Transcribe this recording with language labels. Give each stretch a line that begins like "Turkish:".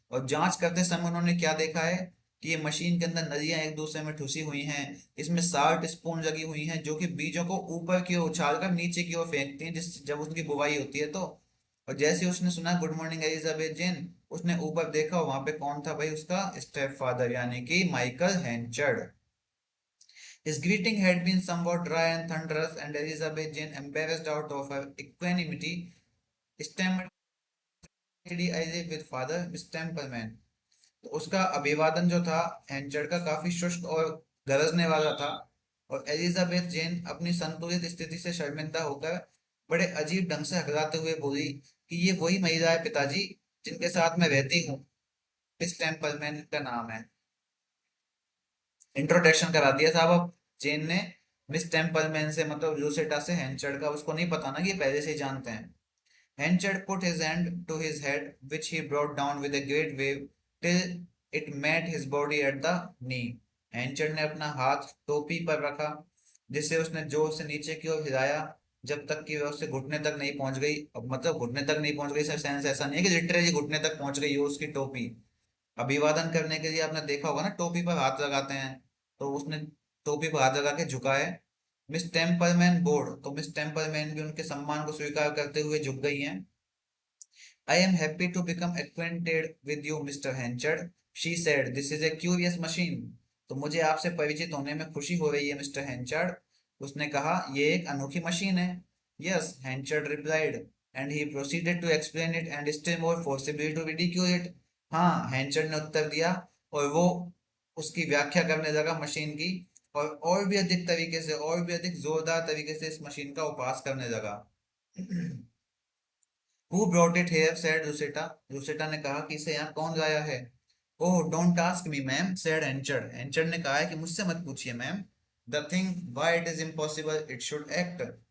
Hindi: और जांच करते समय उन्होंने क्या देखा है कि ये मशीन के अंदर नलियां एक दूसरे में ठुसी हुई हैं, इसमें साल्ट स्पून लगी हुई हैं, जो कि बीजों को ऊपर की ओर उछाल कर नीचे की ओर फेंकती हैं, जिस जब उसकी बुवाई होती है तो। और जैसे ही उसने सुना
English: good morning
Hindi: एलिजाबेथ जेन, उसने ऊपर देखा, वहां पे कौन था भाई? उसका स्टेप फादर, यानी कि Michael हैंचर्ड।
English: His greeting had been somewhat dry and thunderous, and Elizabeth Jane, embarrassed out of her equanimity, stammered, "I live with Father Miss Templeman."
Hindi: तो उसका अभिवादन जो था हैंचर्ड का, काफी शुष्क और गरजने वाला था। और एलिजाबेथ जेन अपनी संतुलित स्थिति से शर्मिंदा होकर बड़े अजीब ढंग से हकलाते हुए बोली कि ये वही महिला है पिताजी, जिनके साथ मैं रहती हूँ। मिस टेम्पलमैन का नाम है। इंट्रोडक्शन करा दिया साहब अब जेन ने मिस टेम्पलमैन से, मतलब लूसेटा से हैंचर्ड का। उसको नहीं पता ना कि पहले से ही जानते हैं।
English: Henchard put his hand to his head, which he brought down with a great wave till it met his body at the knee.
Hindi: Henchard ने अपना हाथ टोपी पर रखा, जिसे उसने जोर से नीचे की ओर हिलाया, जब तक कि वह उससे घुटने तक नहीं पहुंच गई। अब मतलब घुटने तक नहीं पहुंच गई, सर सेंस ऐसा नहीं है कि लिटरली घुटने तक पहुंच गई हो उसकी टोपी। अभिवादन करने के लिए आपने देखा होगा ना, टोपी पर हाथ लगाते हैं, तो उसने टोपी पर हाथ लगा के झुका है। मिस टेम्पलमैन बोर्ड, तो मिस टेम्पलमैन भी उनके सम्मान को स्वीकार करते हुए झुक गई हैं।
English: I am happy to become acquainted with you, Mr. Henchard, she said. This is a curious machine.
Hindi: तो मुझे आपसे परिचित होने में खुशी हो रही है मिस्टर हैंचार्ड। उसने कहा, ये एक अनोखी मशीन है।
English: Yes, Henchard replied, and he proceeded to explain it and still more forcibly to ridicule it.
Hindi: हाँ, हैंचार्ड ने उत्तर दिया, और वो उसकी व्याख्या करने लगा मशीन की, और भी अधिक तरीके से, और भी अधिक जोरदार तरीके से इस मशीन का उपहास करने लगा।
English: Who brought it here? said Rosetta.
Hindi: Rosetta ने कहा कि इसे यहाँ कौन लाया है?
English: Oh, don't ask me, ma'am, said Henchard.
Hindi: Henchard ने कहा है कि मुझसे मत पूछिए, ma'am.
English: The thing, why it is impossible, it should act.